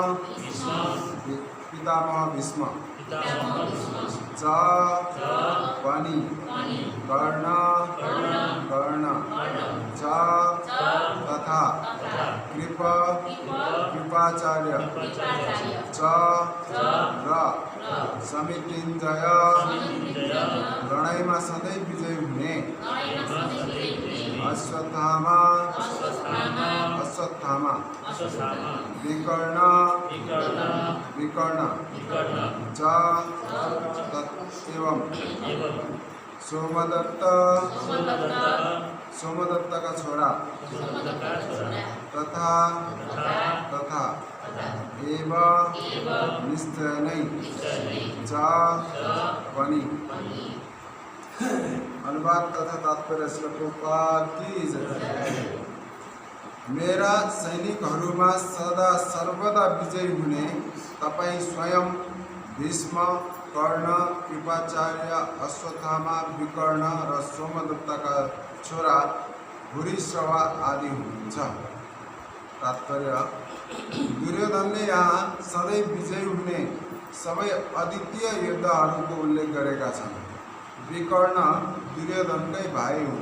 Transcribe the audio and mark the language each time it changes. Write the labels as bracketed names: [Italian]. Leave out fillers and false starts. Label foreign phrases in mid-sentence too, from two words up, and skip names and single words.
[Nepali] पितामह भीष्म च पनि कर्ण च तथा कृपाचार्य च र समितिञ्जय लडाइँमा सधैँ विजय हुने अश्वत्थामा विकर्ण च एवं सोमदत्त का छोरा [Sanskrit] तथा एव [Nepali] निश्चय नै च पनि अनुवाद तथा तात्पर्य श्लोकोपात की जय। मेरा सैनिकहरूमा सदा सर्वदा विजयी हुने तपाईँ स्वयं भीष्म कर्ण कृपाचार्य अश्वत्थामा विकर्ण र सोमदत्तका छोरा भूरिश्रवा आदि हुनुहुन्छ। तात्पर्य दुर्योधनले यहाँ सधैँ विजयी हुने सबै अद्वितीय योद्धाहरूको उल्लेख गरेका छन्। विकर्ण दुर्योधनकै भाइ हुन्।